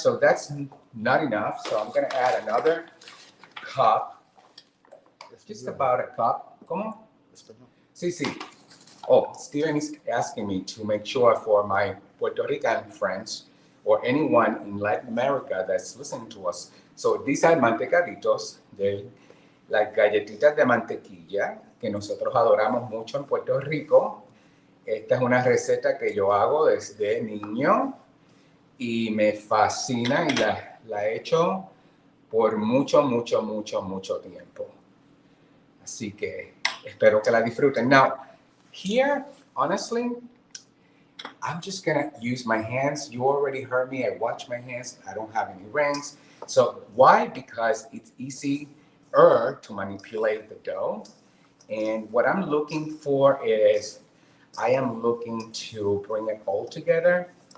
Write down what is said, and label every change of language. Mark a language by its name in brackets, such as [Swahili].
[English] So that's not enough. So I'm going to add another cup, just about a cup. [Spanish] ¿Cómo? Sí, sí. [English] Oh, Steven is asking me to make sure for my Puerto Rican friends or anyone in Latin America that's listening to us. So these are mantecaditos, like [Spanish] galletitas de mantequilla. que nosotros adoramos mucho en Puerto Rico. Esta es una receta que yo hago desde niño y me fascina y la he hecho por mucho tiempo. Así que espero que la disfruten. [English] Now, here, honestly, I'm just gonna use my hands. You already heard me. I watch my hands. I don't have any rings. So why? Because it's easier to manipulate the dough. And what I'm looking for is I am looking to bring it all together.